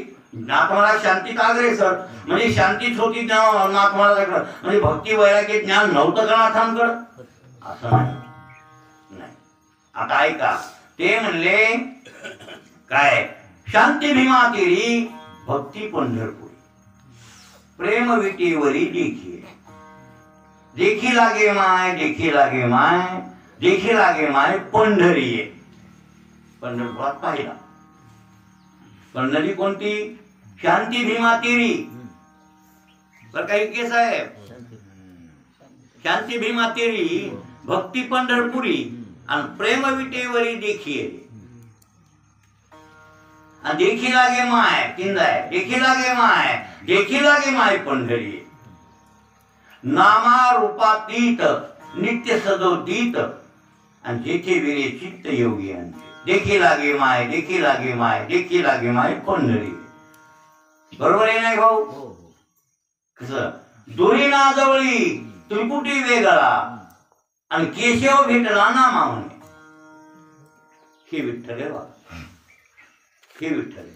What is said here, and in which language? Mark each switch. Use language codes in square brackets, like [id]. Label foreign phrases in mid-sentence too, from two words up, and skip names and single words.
[mr] नाथ महाराज शांतीत अग्रेसर, म्हणजे शांतीच होती नाथ महाराजाकडं. म्हणजे भक्ती वैराग्य ज्ञान नव्हतं का नाथांकडं? असं नाही. आता ऐका, ते म्हणले काय, शांती भीमा तेरी भक्ती पंढरपुरी, प्रेम विटीवरी देखी, देखी लागे माय, देखी लागे माय, देखी लागे माय पंढरी. पंढरपुरात पाहिला. पंढरी कोणती? शांती भीमा तेरी. तर काही केस आहे, शांती भीमा तेरी भक्ती पंढरपुरी आणि प्रेम विटेवरी देखी, आणि देखी लागे माय तीन आहे, देखी लागे माय, देखी लागे माय पंढरी. नामा रूपातीत नित्य सदोदित आणि जेथे विरे चित्त योगी यांचे, देखी लागे माय, देखी लागे माय, देखी लागे माय पंढरी. बरोबर आहे नाही भाऊ? कसं दोरी ना जवळी त्रिपुटी वेगळा आणि केशव भेटला ना मावणे. हे विठ्ठल आहे बा, हे विठ्ठल आहे.